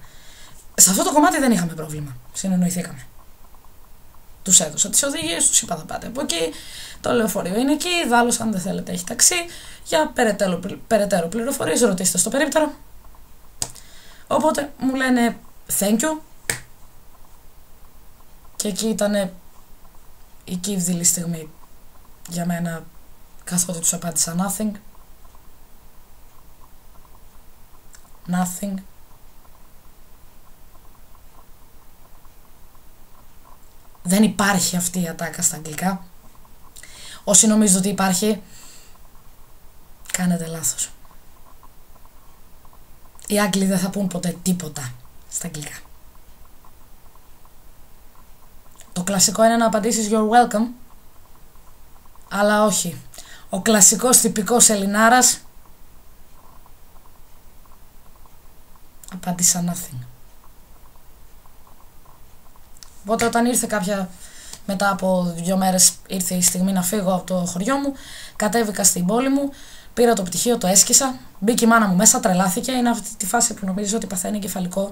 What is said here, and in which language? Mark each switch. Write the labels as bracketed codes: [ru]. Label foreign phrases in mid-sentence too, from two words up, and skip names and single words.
[el] Σε αυτό το κομμάτι δεν είχαμε πρόβλημα, συνεννοηθήκαμε. Τους έδωσα τις οδηγίες, τους είπα θα πάτε από εκεί, το λεωφορείο είναι εκεί, δάλλως αν δεν θέλετε έχει ταξί, για περαιτέρω πληροφορίες ρωτήστε στο περίπτερο. Οπότε μου λένε [en] thank you [el] και εκεί ήταν η κύβδηλη στιγμή για μένα, καθότι τους απάντησα nothing. Δεν υπάρχει αυτή η ατάκα στα αγγλικά. Όσοι νομίζουν ότι υπάρχει, κάνετε λάθος. Οι Άγγλοι δεν θα πούν ποτέ τίποτα στα αγγλικά. Το κλασικό είναι να απαντήσεις [en] you're welcome, [el] αλλά όχι. Ο κλασικός τυπικός Ελληνάρας απάντησα nothing. Οπότε όταν ήρθε μετά από 2 μέρες ήρθε η στιγμή να φύγω από το χωριό μου, κατέβηκα στην πόλη μου, πήρα το πτυχίο, το έσκησα, μπήκε η μάνα μου μέσα, τρελάθηκε, είναι αυτή τη φάση που νομίζεις ότι παθαίνει εγκεφαλικό.